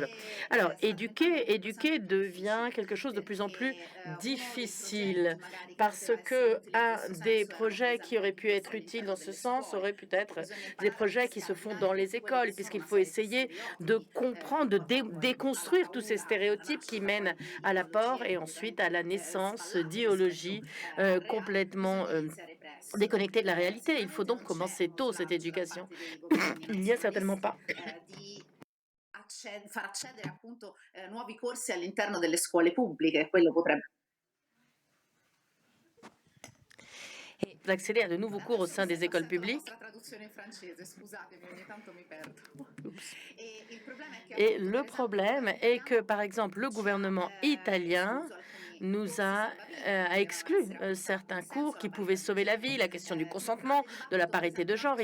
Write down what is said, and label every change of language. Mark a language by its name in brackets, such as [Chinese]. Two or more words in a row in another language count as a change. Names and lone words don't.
[French] Alors, éduquer devient quelque chose de plus en plus difficile parce que un des projets qui aurait pu être utile dans ce sens aurait pu être des projets qui se font dans les écoles, puisqu'il faut essayer de comprendre, de déconstruire tous ces stéréotypes qui mènent à l'apport et ensuite à la naissance d'idéologies complètement déconnecté de la réalité. Il faut donc commencer tôt cette éducation. Il n'y a certainement pas [Italian] far accedere appunto nuovi corsi all'interno delle scuole pubbliche, quello potrebbe. [French] d'accéder à de nouveaux cours au sein des écoles publiques. Et le problème est que, par exemple, le gouvernement italien nous a exclu certains cours qui pouvaient sauver la vie, la question du consentement, de la parité de genre.